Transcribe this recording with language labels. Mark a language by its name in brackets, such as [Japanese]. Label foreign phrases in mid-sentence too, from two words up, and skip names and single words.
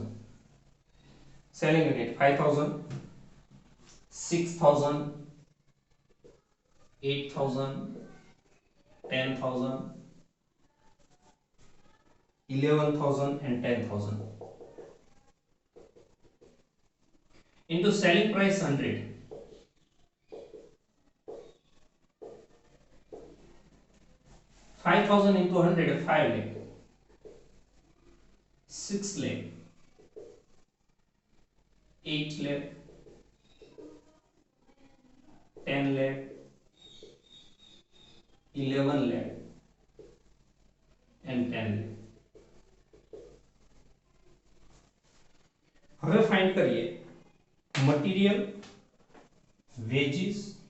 [English] Selling unit 5000, 6000, 8000, 10,000, 11,000 and 10,000 into selling price 100. 5,000 into 100 5 lakh, 6 lakh, 8 lakh, 10 lakh, 11 lakh and 10 lakh. [Gujarati] હવે ફાઇન્ડ કરીએ [English] material, wages,